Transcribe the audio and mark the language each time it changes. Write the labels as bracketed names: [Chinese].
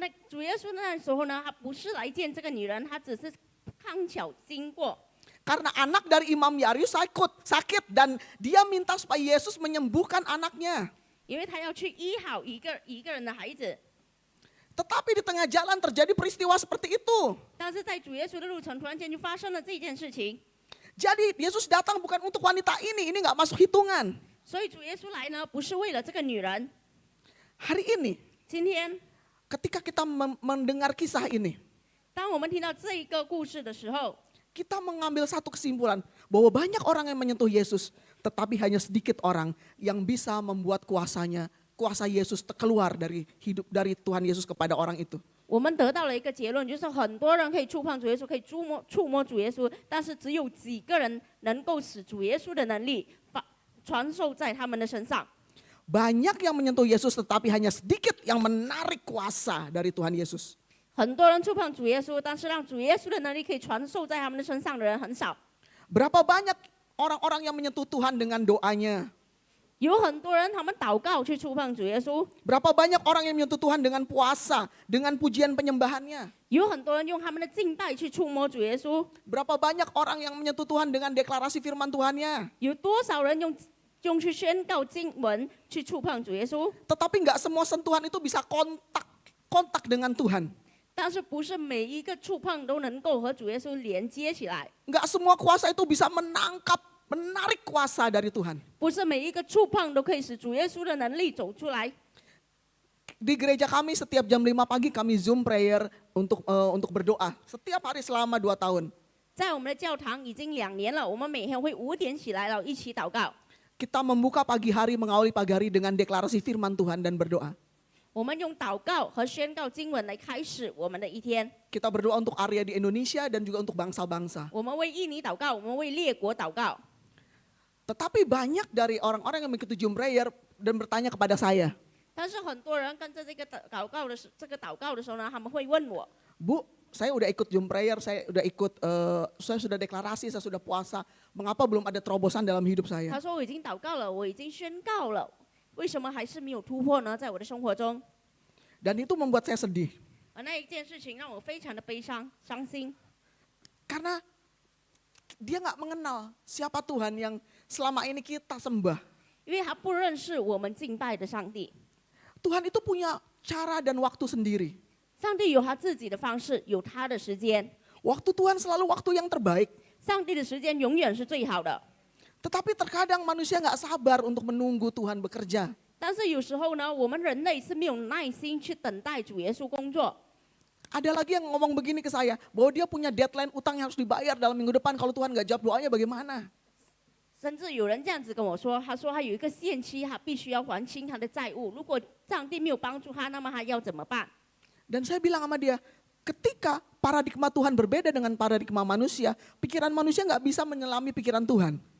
[Chinese] 主耶稣那时候呢，他不是来见这个女人，他只是刚巧经过。 [Indonesian] Karena anak dari Imam Yairus sakit dan dia minta supaya Yesus menyembuhkan anaknya. [Chinese] 因为他要去医好一个人的孩子。 [Indonesian] Tetapi di tengah jalan terjadi peristiwa seperti itu. [Chinese] 但是在主耶稣的路程，突然间就发生了这件事情。 [Indonesian] Jadi Yesus datang bukan untuk wanita ini nggak masuk hitungan. [Chinese] 所以主耶稣来呢，不是为了这个女人。 [Indonesian] Hari ini [Chinese] 今天， [Indonesian] ketika kita mendengar kisah ini, [Chinese] 当我们听到这一个故事的时候， [Indonesian] kita mengambil satu kesimpulan bahwa banyak orang yang menyentuh Yesus, tetapi hanya sedikit orang yang bisa membuat kuasa Yesus keluar dari Tuhan Yesus kepada orang itu. [Chinese] 我们得到了一个结论，就是很多人可以触碰主耶稣，可以触摸主耶稣，但是只有几个人能够使主耶稣的能力传授在他们的身上。 [Indonesian] Banyak yang menyentuh Yesus, tetapi hanya sedikit yang menarik kuasa dari Tuhan Yesus. [Chinese] 很多人触碰主耶稣，但是让主耶稣的能力可以传授在他们的身上的人很少。 [Indonesian] Berapa banyak orang-orang yang menyentuh Tuhan dengan doanya? [Chinese] 有很多人他们祷告去触碰主耶稣， [Indonesian] Berapa banyak orang yang menyentuh Tuhan dengan puasa, dengan pujian penyembahannya? [Chinese] 有很多人用他们的敬拜去触摸主耶稣， [Indonesian] Berapa banyak orang yang menyentuh Tuhan dengan deklarasi firman Tuhannya? [Chinese] 有多少人用去宣告经文去触碰主耶稣？ [Indonesian] Tetapi nggak semua sentuhan itu bisa kontak dengan Tuhan. [Chinese] 但是不是每一个触碰都能够和主耶稣连接起来？ [Indonesian] Nggak semua kuasa itu bisa menarik kuasa dari Tuhan. [Chinese] 不是每一个触碰都可以使主耶稣的能力走出来。 [Indonesian] Di gereja kami setiap jam 5 pagi kami Zoom prayer untuk berdoa. Setiap hari selama 2 tahun. [Chinese] 在我们的教堂已经2年了，我们每天会5点起来，然后一起祷告。 [Indonesian] Kita membuka pagi hari, mengawali pagi hari dengan deklarasi firman Tuhan dan berdoa. [Chinese] 我们用祷告和宣告经文来开始我们的一天。 [Indonesian] Kita berdoa untuk area di Indonesia dan juga untuk bangsa-bangsa. [Chinese] 我们为印尼祷告，我们为列国祷告。 [Indonesian] Tetapi banyak dari orang-orang yang mengikuti Zoom prayer dan bertanya kepada saya, [Chinese] 但是很多人跟着这个祷告的时候呢，他们会问我， [Indonesian] Bu, saya udah ikut Zoom prayer, saya sudah deklarasi, saya sudah puasa. Mengapa belum ada terobosan dalam hidup [Chinese] 他 [Indonesian] saya? [Chinese] 说我已经祷告了，我已经宣告了，为什么还是没有突破呢？在我的生活中， [Indonesian] Dan itu membuat saya sedih. [Chinese] 而那一件事情让我非常的悲伤、伤心， [Indonesian] Karena dia nggak mengenal siapa Tuhan yang selama ini kita sembah. [Chinese] 因为他不认识我们敬拜的上帝。 [Indonesian] Tuhan itu punya cara dan waktu sendiri. [Chinese] 上帝有他自己的方式，有他的时间。 [Indonesian] Waktu Tuhan selalu waktu yang terbaik. [Chinese] 上帝的时间永远是最好的， [Indonesian] Tetapi terkadang manusia nggak sabar untuk menunggu Tuhan bekerja. [Chinese] 但是有时候呢，我们人类是没有耐心去等待主耶稣工作。 [Indonesian] Ada lagi yang ngomong begini ke saya, bahwa dia punya deadline utang yang harus dibayar dalam minggu depan. Kalau Tuhan nggak jawab doanya bagaimana? [Chinese] 甚至有人这样子跟我说，他说他有一个限期，他必须要还清他的债务。如果上帝没有帮助他，那么他要怎么办？ [Indonesian] Dan saya bilang sama dia, ketika paradigma Tuhan berbeda dengan paradigma manusia, pikiran manusia nggak bisa menyelami pikiran Tuhan.